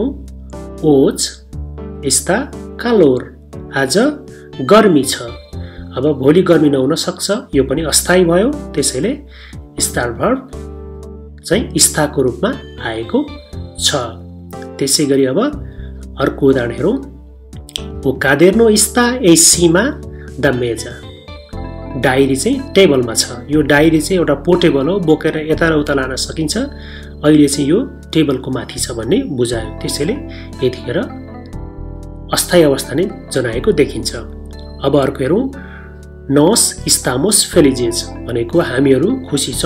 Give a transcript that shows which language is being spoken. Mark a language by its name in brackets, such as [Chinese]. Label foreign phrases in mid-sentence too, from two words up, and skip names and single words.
[Portuguese] hoje está calor [Nepali] आज गर्मी छ, अब भोलि गर्मी नहुन सक्छ, यो पनि अस्थायी भयो। त्यसैले स्टार भर्ब चाहिँ स्टाको रूपमा आएको छ। त्यसै गरी अब अर्को उदाहरण हेरौँ। [Portuguese] O caderno está em cima da mesa [Nepali] डायरी चाहिँ टेबलमा छ। यो डायरी चाहिँ एउटा पोर्टेबल हो, बोकेर यता र उता लान सकिन्छ। अहिले चाहिँ यो टेबलको माथि छ भन्ने बुझायो। त्यसैले यतिखेर अस्थायी अवस्था नै जनाएको देखिन्छ। अब अर्को हेरौँ। [Portuguese] nós estamos felizes [Nepali] भनेको हामीहरू खुसी छौँ।